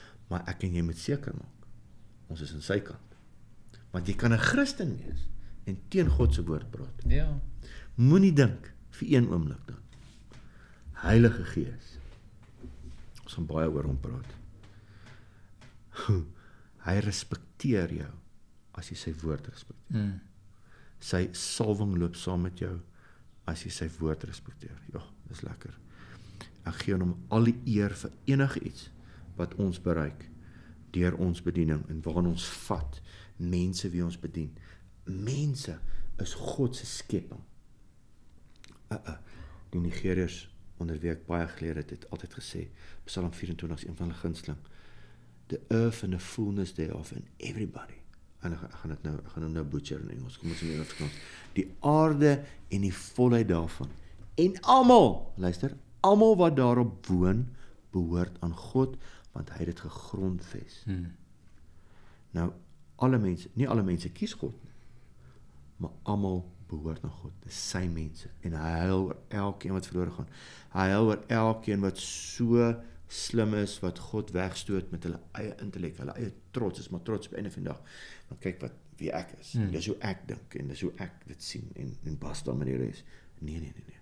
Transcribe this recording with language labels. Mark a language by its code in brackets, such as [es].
[af] Maar ek en jy moet seker maak, ons is aan sy kant. Want jy kan 'n Christen wees en teen God se woord praat. Ja. Moenie dink vir een oomblik dan. Heilige Gees. Ons gaan baie oor hom praat. Hy respekteer jou as jy sy woord respekteer. Sy salwing loop saam met jou as jy sy woord respekteer. Ja, dis lekker. Ek gee hom al die eer vir enige iets wat ons bereik deur ons bediening en waarin ons vat mense wie ons bedien. Mense is God se skepping. Die Nigeriërs onder wie ek baie gelede het altyd gesê, Psalm 24 is een van hulle gunsteling. [en] The earth and the fullness thereof and everybody. [af] En ek gaan hom nou butcher in Engels. Kom ons in Engels. Die aarde en die volheid daarvan. En almal, luister, almal wat daarop woon, behoort aan God, want hy het dit gegrondves. Nou, nie alle mense kies God nie, maar almal behoort aan God. Dis sy mense. En hy huil oor elkeen wat verlore gaan. Hy huil oor elkeen wat so slim is, wat God wegstoot met hulle eie intellek, hulle eie trots, is maar trots op einde van die dag. Maar kyk wie ek is. En dis hoe ek dink, en dis hoe ek dit sien, en basta met die res. Nee.